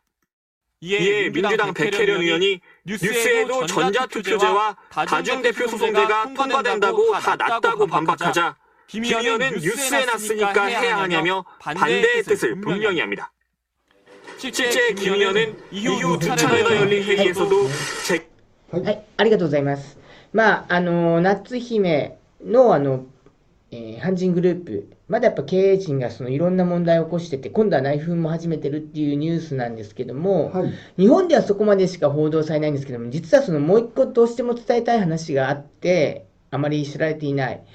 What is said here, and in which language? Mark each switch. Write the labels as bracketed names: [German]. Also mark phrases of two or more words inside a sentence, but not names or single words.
[Korean] 이에 민주당 백혜련 의원이 뉴스에도 전자투표제와 다중대표소송제가 통과된다고 다 낫다고 반박하자 김 의원은 뉴스에 났으니까 해야 하냐며 반대의 뜻을 분명히 합니다. 실제 김 의원은 이후 두 차례나 열린 회의에서도 [Japanese] はい、ありがとうございます。まあ、夏姫の、阪神グループ、まだやっぱ経営陣がいろんな問題を起こしてて、今度は内紛も始めてるっていうニュースなんですけども、はい、日本ではそこまでしか報道されないんですけども、実はもう一個どうしても伝えたい話があって、あまり知られていない。